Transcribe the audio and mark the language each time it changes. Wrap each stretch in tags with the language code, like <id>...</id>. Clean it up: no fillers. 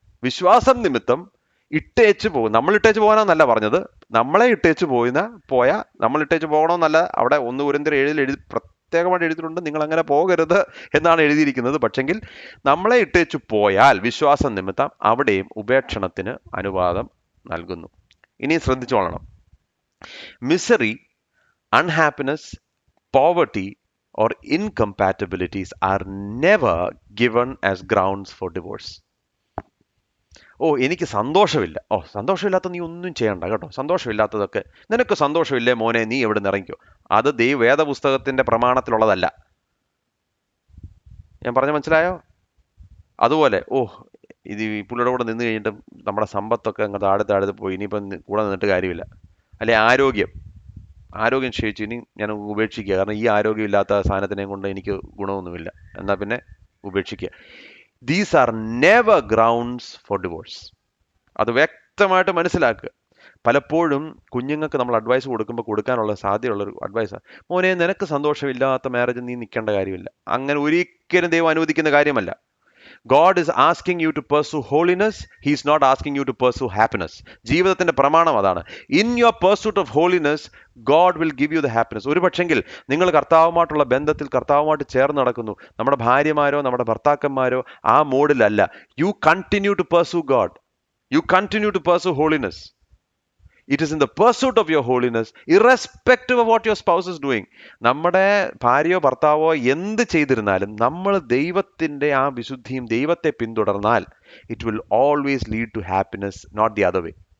<ml>വിശ്വാസം നിമിത്തം ഇട്ടേച്ച് പോകും. നമ്മൾ ഇട്ടേച്ച് പോകാനാന്നല്ല പറഞ്ഞത്, നമ്മളെ ഇട്ടേച്ച് നമ്മൾ ഇട്ടേച്ച് പോകണമെന്നല്ല. അവിടെ 1 കൊരിന്ത്യർ 7 പ്രത്യേകമായിട്ട് എഴുതിയിട്ടുണ്ട്, നിങ്ങൾ അങ്ങനെ പോകരുത് എന്നാണ് എഴുതിയിരിക്കുന്നത്. പക്ഷെങ്കിൽ നമ്മളെ ഇട്ടേച്ചു പോയാൽ വിശ്വാസം നിമിത്തം അവിടെയും ഉപേക്ഷണത്തിന് അനുവാദം നൽകുന്നു. ഇനി ശ്രദ്ധിച്ചോളണം.</ml> <en>Misery, unhappiness, poverty or incompatibilities are never given as grounds for divorce.</en> <ml>എനിക്ക് സന്തോഷമില്ല. സന്തോഷമില്ലാത്ത നീ ഒന്നും ചെയ്യണ്ട കേട്ടോ. സന്തോഷമില്ലാത്തതൊക്കെ, നിനക്ക് സന്തോഷമില്ലേ മോനെ, നീ എവിടെ നിന്ന് ഇറങ്ങിക്കോ. അത് വേദപുസ്തകത്തിന്റെ പ്രമാണത്തിലുള്ളതല്ല. ഞാൻ പറഞ്ഞ മനസ്സിലായോ? അതുപോലെ ഇത് ഈ പുള്ളിയുടെ കൂടെ നിന്ന് കഴിഞ്ഞിട്ട് നമ്മുടെ സമ്പത്തൊക്കെ അങ്ങ് താഴെ പോയി, ഇനിയിപ്പം കൂടെ നിന്നിട്ട് കാര്യമില്ല. അല്ലെ ആരോഗ്യം ക്ഷയിച്ചു, ഇനി ഞാൻ ഉപേക്ഷിക്കുക, കാരണം ഈ ആരോഗ്യമില്ലാത്ത സാധനത്തിനെ കൊണ്ട് എനിക്ക് ഗുണമൊന്നുമില്ല, എന്നാൽ പിന്നെ ഉപേക്ഷിക്കുക.</ml> <en>These are never grounds for divorce.</en> <ml>അത് വ്യക്തമായിട്ട് മനസ്സിലാക്കുക. പലപ്പോഴും കുഞ്ഞുങ്ങൾക്ക് നമ്മൾ അഡ്വൈസ് കൊടുക്കാനുള്ള സാധ്യതയുള്ളൊരു അഡ്വൈസാണ്, മോനെ നിനക്ക് സന്തോഷമില്ലാത്ത മാരേജ് നീ നിൽക്കേണ്ട കാര്യമില്ല. അങ്ങനെ ഒരിക്കലും ദൈവം അനുവദിക്കുന്ന കാര്യമല്ല.</ml> <en>God is asking you to pursue holiness. He is not asking you to pursue happiness.</en> <ml>ജീവിതത്തിന്റെ പ്രമാണം അതാണ്.</ml> <en>In your pursuit of holiness, God will give you the happiness.</en> <ml>ഒരു പക്ഷെങ്കിൽ നിങ്ങൾ കർത്താവുമായിട്ടുള്ള ബന്ധത്തിൽ കർത്താവുമായിട്ട് ചേർന്ന് നടക്കുന്നു, നമ്മുടെ ഭാര്യമാരോ നമ്മുടെ ഭർത്താക്കന്മാരോ ആ മോഡിലല്ല.</ml> <en>You continue to pursue God. You continue to pursue holiness. It is in the pursuit of your holiness, irrespective of what your spouse is doing.</en> <ml>നമ്മുടെ ഭാര്യയോ ഭർത്താവോ എന്ത് ചെയ്തിരുന്നാലും നമ്മൾ ദൈവത്തിൻ്റെ ആ വിശുദ്ധിയും ദൈവത്തെ പിന്തുടർന്നാൽ</ml> <en>it will always lead to happiness, not the other way.</en>